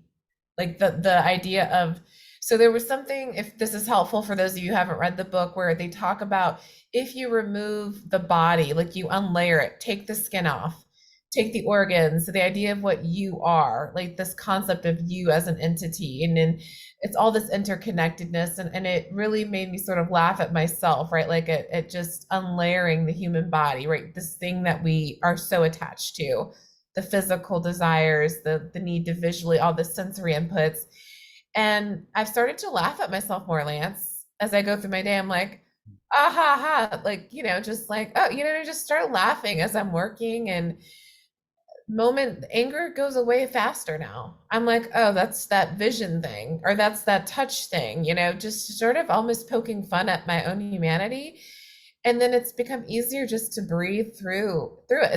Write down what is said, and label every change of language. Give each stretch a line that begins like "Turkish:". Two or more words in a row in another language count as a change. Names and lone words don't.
English: Like the idea of, so there was something, if this is helpful for those of you who haven't read the book, where they talk about if you remove the body, like you unlayer it, take the skin off, take the organs, so the idea of what you are, like this concept of you as an entity, and then it's all this interconnectedness, and it really made me sort of laugh at myself, right? Like it just unlayering the human body, right? This thing that we are so attached to, the physical desires, the need to visually, all the sensory inputs. And I've started to laugh at myself more, Lance, as I go through my day. I'm like, ah ha ha, like, just like, oh, I just start laughing as I'm working, and anger goes away faster now. I'm like, oh, that's that vision thing, or that's that touch thing, just sort of almost poking fun at my own humanity. And then it's become easier just to breathe through it.